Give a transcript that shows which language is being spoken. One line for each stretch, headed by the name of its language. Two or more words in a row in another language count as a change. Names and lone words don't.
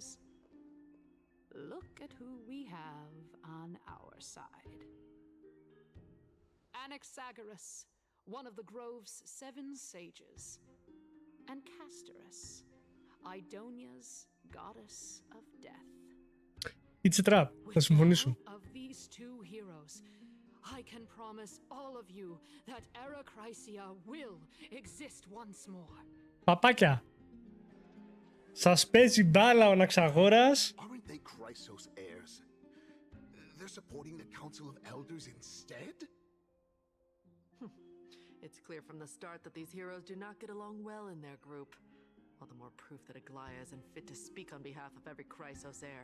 English: Look at who we have on our side. Anaxagoras, one of the Grove's 7 sages, and Castorus, Idonia's goddess of death. It's a trap.
Greek: Θα συμφωνήσω.
English: With the help of these two heroes, I can promise all of you that Era Chrysia will exist once more.
Greek: Παπάκια. Σας παίζει μπάλα ο Αναξαγόρας.
English: Aren't they Chrysos heirs? They're supporting the Council of Elders instead? It's clear from the start that these heroes do not get along well in their group. All the more proof that Aglaia isn't fit to speak on behalf of every Chrysos heir.